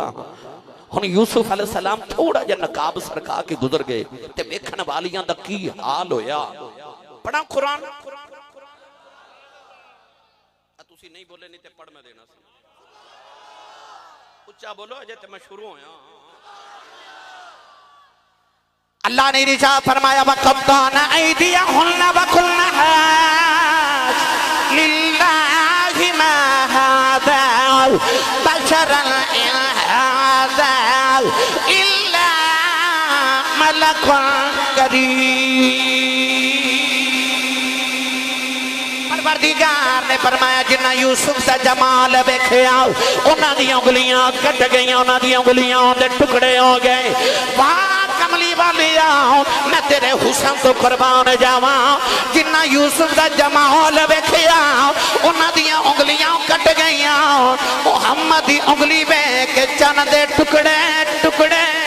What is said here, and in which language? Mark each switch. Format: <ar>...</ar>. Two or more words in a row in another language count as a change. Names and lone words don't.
<pa>ہن یوسف علیہ السلام تھوڑا جیہا نقاب سرکا کے گزر گئے تے ویکھن والیاں دا کی حال ہویا. پڑھا قرآن تسی نہیں بولے نہیں تے پڑھ میں دینا سی اچا بولو اجے تے میں شروع ہویا اللہ نے ارشاد فرمایا</pa> <ar>وقطعن أيديهن وقلن لله ما هذا بشرا إن هذا إلا ملك كريم.</ar> <pa>پروردگار نے فرمایا جنہاں یوسف دا جمال ویکھیا انہاں دی انگلیاں کٹ گئیاں انہاں دی انگلیاں دے ٹکڑے ہو گئے. واہ کملی والیا میں تیرے حسن توں قربان جاواں جنہاں یوسف دا جمال ویکھیا انہاں دی انگلیاں کٹ گئیاں محمد دی انگلی ویکھ کے چن دے ٹکڑے ٹکڑے</pa>